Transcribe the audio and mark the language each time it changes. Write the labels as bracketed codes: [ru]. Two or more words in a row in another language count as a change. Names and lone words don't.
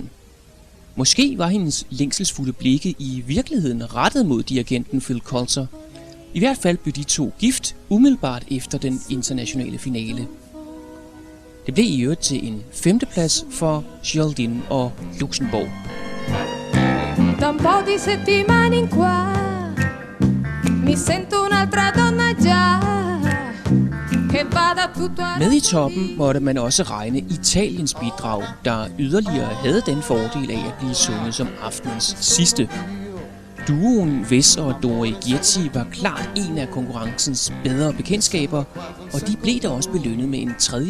[da] Måske var hendes længselsfulde blikke i virkeligheden rettet mod dirigenten Phil Coulter. I hvert fald blev de to gift umiddelbart efter den internationale finale. Det blev i øvrigt til en 5. plads for Geraldine og Luxembourg. [it] Da un po' di settimane in qua mi sento un'altra donna già che va [da] Med i toppen måtte man også regne Italiens bidrag, der yderligere havde den fordel af at blive sunget som aftenens sidste. Duoen Wes og Dori Ghieti var klart en af konkurrencens bedre bekendtskaber, og de blev da også belønnet med en 3.